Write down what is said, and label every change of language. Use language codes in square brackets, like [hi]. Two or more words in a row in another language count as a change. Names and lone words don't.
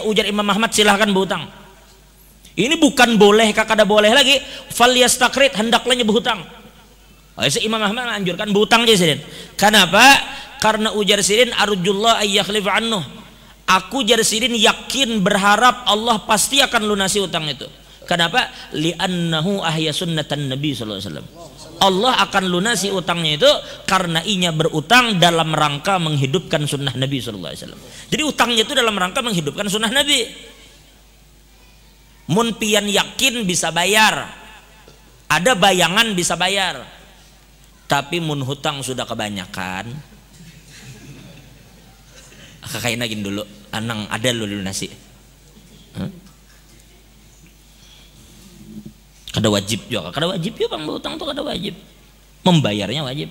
[bjn] Ujar Imam Ahmad, silahkan berutang. Ini bukan boleh kada boleh lagi. [id] Falyastaqrid, hendaklah berhutang. Imam Ahmad menganjurkan berhutang aja sirin. Kenapa? [bjn] Karena ujar sirin [ar] أرجو الله أن يخلف عنه. [bjn] Aku jar sirin yakin berharap Allah pasti akan lunasi utang itu. [id] Kenapa? [ar] لأنه أحيا سنة النبي صلى الله عليه وسلم. [id] Allah akan lunasi utangnya itu karena inya berutang dalam rangka menghidupkan sunnah Nabi [ar] صلى الله عليه وسلم. [id] Jadi utangnya itu dalam rangka menghidupkan sunnah Nabi. [bjn] Mun pian yakin bisa bayar, ada bayangan bisa bayar. Tapi mun hutang sudah kebanyakan, kakain lagi dulu, anang ada lu lunasi. Kada wajib juga, kada wajib ya bang berutang tuh kada wajib, membayarnya wajib.